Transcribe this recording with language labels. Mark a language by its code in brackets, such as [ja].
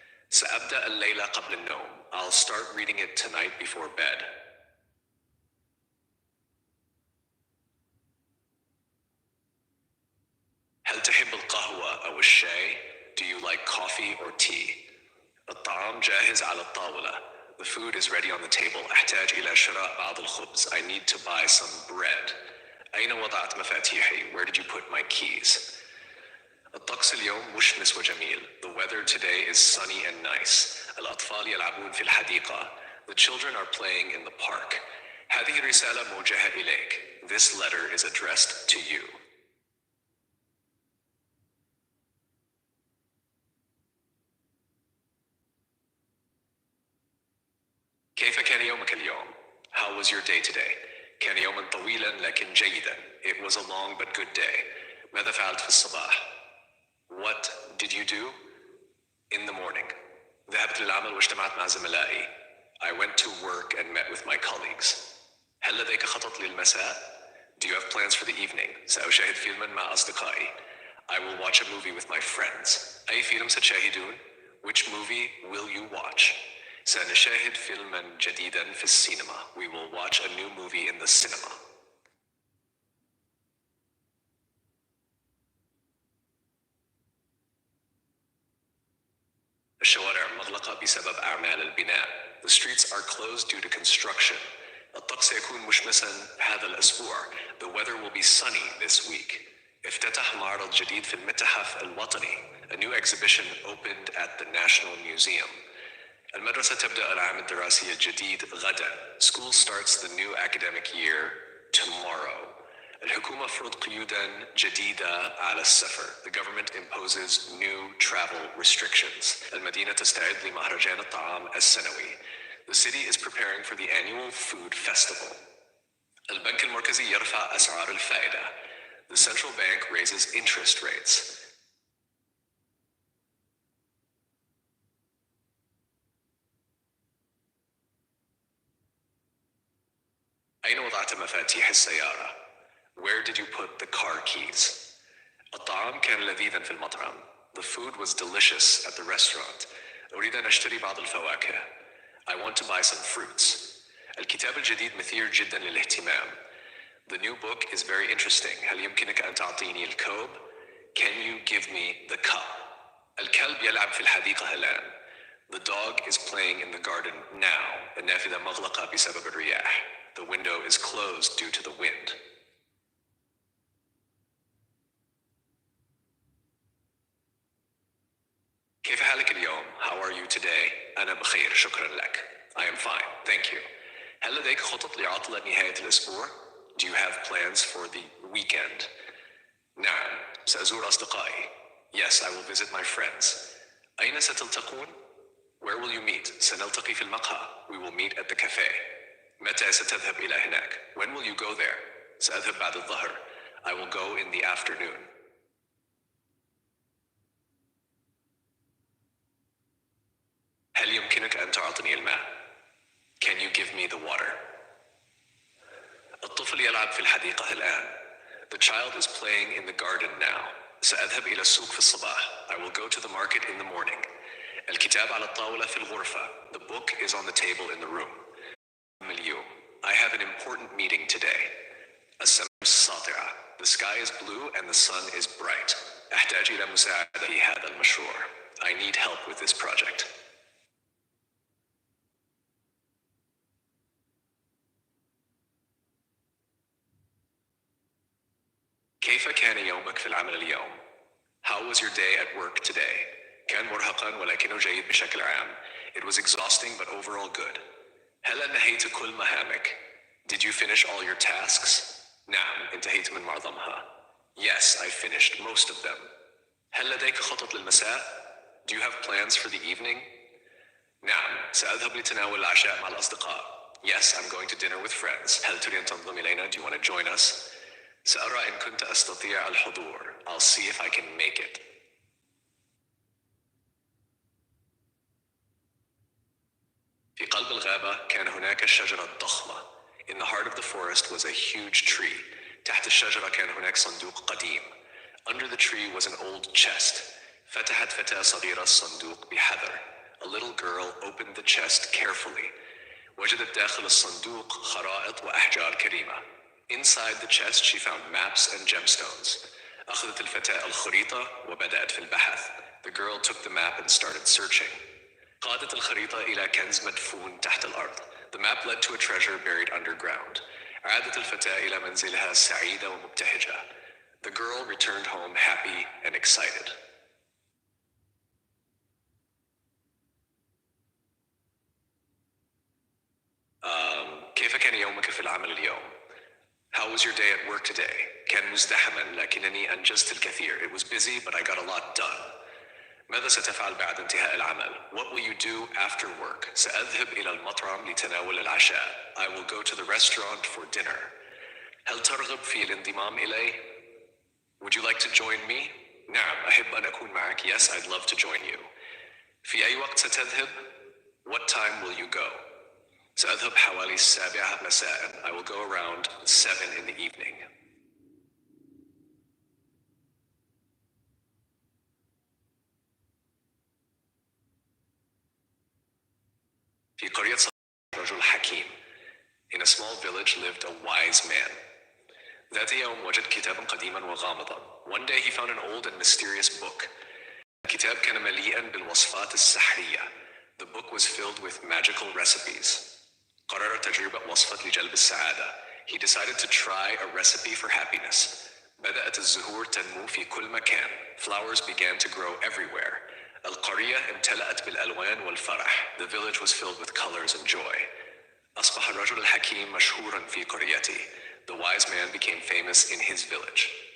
[ar] سأبدأ الليلة قبل النوم. [en] I'll start reading it tonight before bed. [ar] هل تحب القهوة أو الشاي? [en] Do you like coffee or tea? [ar] الطعام جاهز على الطاولة. [en] The food is ready on the table. [ar] أحتاج إلى شراء بعض الخبز. [en] I need to buy some bread. [ar] أين وضعت مفاتيحي? [en] Where did you put my keys? [ar] الطقس اليوم مشمس وجميل. [en] The weather today is sunny and nice. [ar] الأطفال يلعبون في الحديقة. [en] The children are playing in the park. [ar] هذه رسالة موجهة إليك. [en] This letter is addressed to you. [ar] كيف كان يومك اليوم? [en] How was your day today? [ar] كان يوما طويلا لكن جيدا. [en] It was a long but good day. [ar] ماذا فعلت في الصباح? [en] What did you do? In the morning. [ar] ذهبت للعمل واجتمعت مع زملائي. [en] I went to work and met with my colleagues. [ar] هل لديك خطط للمساء? [en] Do you have plans for the evening? [ar] سأشاهد فيلما مع أصدقائي. [en] I will watch a movie with my friends. [ar] أي فيلم ستشاهدون? [en] Which movie will you watch? [ar] سنشاهد فيلما جديدا في السينما. [en] We will watch a new movie in the cinema. [ar] الشوارع مغلقة بسبب أعمال البناء. [en] The streets are closed due to construction. [ar] الطقس سيكون مشمسا هذا الأسبوع. [en] The weather will be sunny this week. [ar] افتتح معرض جديد في المتحف الوطني. [en] A new exhibition opened at the National Museum. [ar] المدرسة تبدأ العام الدراسي الجديد غدا. [en] School starts the new academic year tomorrow. [ar] الحكومة فرض قيودا جديدة على السفر. [en] The government imposes new travel restrictions. [ar] المدينة تستعد لمهرجان الطعام السنوي. [en] The city is preparing for the annual food festival. [ar] البنك المركزي يرفع أسعار الفائدة. [en] The central bank raises interest rates. [ar] أين وضعت مفاتيح السيارة? [en] Where did you put the car keys? [ar] الطعام كان لذيذا في المطعم. [en] The food was delicious at the restaurant. [ar] أريد أن أشتري بعض الفواكه. [en] I want to buy some fruits. [ar] الكتاب الجديد مثير جدا للاهتمام. [en] The new book is very interesting. [ar] هل يمكنك أن تعطيني الكوب? [en] Can you give me the cup? [ar] الكلب يلعب في الحديقة الآن. [en] The dog is playing in the garden now. [ar] النافذة مغلقة بسبب الرياح. [en] The window is closed due to the wind. [ar] كيف حالك اليوم? [en] How are you today? [ar] أنا بخير شكرا لك. [en] I am fine, thank you. [ar] هل لديك خطط لعطلة نهاية الأسبوع? [en] Do you have plans for the weekend? [ar] نعم، سأزور أصدقائي. [en] Yes, I will visit my friends. [ar] أين ستلتقون? [en] Where will you meet? [ar] سنلتقي في المقهى. [en] We will meet at the cafe. [ar] متى ستذهب إلى هناك? [en] When will you go there? [ar] سأذهب بعد الظهر. [en] I will go in the afternoon. [ar] هل يمكنك أن تعطيني الماء? [en] Can you give me the water? [ar] الطفل يلعب في الحديقة الآن. [en] The child is playing in the garden now. [ar] سأذهب إلى السوق في الصباح. [en] I will go to the market in the morning. [ar] الكتاب على الطاولة في الغرفة. [en] The book is on the table in the room. [ar] اليوم. [en] I have an important meeting today. [ar] السماء ساطعة. [en] The sky is blue and the sun is bright. [ar] أحتاج إلى مساعدة في هذا المشروع. [en] I need help with this project. [ar] كيف كان يومك في العمل اليوم? [en] How was your day at work today? [ar] كان مرهقا ولكنه جيد بشكل عام. [en] It was exhausting but overall good. [ar] هل أنهيت كل مهامك? [en] Did you finish all your tasks? [ar] نعم، انتهيت من معظمها. [en] Yes, I finished most of them. [ar] هل لديك خطط للمساء؟ [en] Do you have plans for the evening? [ar] نعم، سأذهب لتناول العشاء مع الأصدقاء. [en] Yes, I'm going to dinner with friends. [ar] هل تريد أن تنضم إلينا? [en] Do you want to join us? [ar] سأرى إن كنت أستطيع الحضور. [en] I'll see if I can make it. [ar] في قلب الغابة كان هناك شجرة ضخمة. [en] In the heart of the forest was a huge tree. [ar] تحت الشجرة كان هناك صندوق قديم. [en] Under the tree was an old chest. [ar] فتحت فتاة صغيرة الصندوق بحذر. [en] A little girl opened the chest carefully. [ar] وجدت داخل الصندوق خرائط وأحجار كريمة. [en] Inside the chest she found maps and gemstones. [ar] أخذت الفتاة الخريطة وبدأت في البحث. [en] The girl took the map and started searching. [ar] قادت الخريطة إلى كنز مدفون تحت الأرض. [en] The map led to a treasure buried underground. [ar] عادت الفتاة إلى منزلها سعيدة ومبتهجة. [en] The girl returned home happy and excited. [ar] كيف كان يومك في العمل اليوم? [en] How was your day at work today? [ar] كان مزدحما لكنني أنجزت الكثير. [en] It was busy but I got a lot done. [ar] ماذا ستفعل بعد انتهاء العمل? [en] What will you do after work? [ar] سأذهب إلى المطعم لتناول العشاء. [en] I will go to the restaurant for dinner. [ar] هل ترغب في الانضمام إلي? [en] Would you like to join me? [ar] نعم، أحب أن أكون معك. [en] Yes, I'd love to join you. [ar] في أي وقت ستذهب? [en] What time will you go? [ar] سأذهب حوالي 7 مساء. [en] I will go around 7 in the evening. [ar] في قرية رجل حكيم. [en] In a small village lived a wise man. [ar] ذات يوم وجد كتابا قديما وغامضا. [en] One day he found an old and mysterious book. [ar] الكتاب كان مليئا بالوصفات السحرية. [en] The book was filled with magical recipes. [ar] قرر تجربة وصفة لجلب السعادة. [en] He decided to try a recipe for happiness. [ar] بدأت الزهور تنمو في كل مكان. [en] Flowers began to grow everywhere. [ar] القرية امتلأت بالألوان والفرح. [en] The village was filled with colors and joy. [ar] أصبح الرجل الحكيم مشهورا في قريته. [en] The wise man became famous in his village.